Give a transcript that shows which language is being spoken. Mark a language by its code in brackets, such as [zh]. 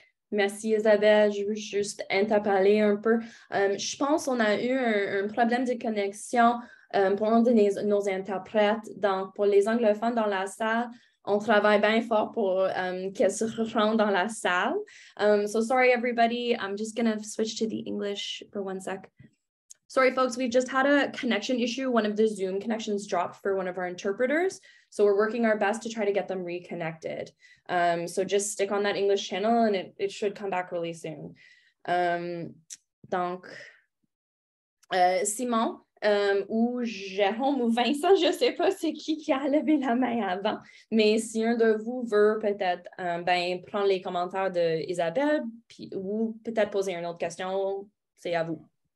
[fr] Merci Isabelle, je veux juste interpeller un peu. Je pense qu'on a eu un problème de connexion pour un de nos interprètes. Donc, pour les anglophones dans la salle, on travaille bien fort pour qu'elles se rendent dans la salle. [en] So sorry everybody, I'm just going to switch to the English for 1 sec. Sorry, folks, we've just had a connection issue. One of the Zoom connections dropped for one of our interpreters. So we're working our best to try to get them reconnected. So just stick on that English channel and it should come back really soon. [fr] Donc, Simon ou Jérôme ou Vincent, je ne sais pas c'est qui a levé la main avant, mais si un de vous veut peut-être prendre les commentaires d'Isabelle ou peut-être poser une autre question, c'est à vous.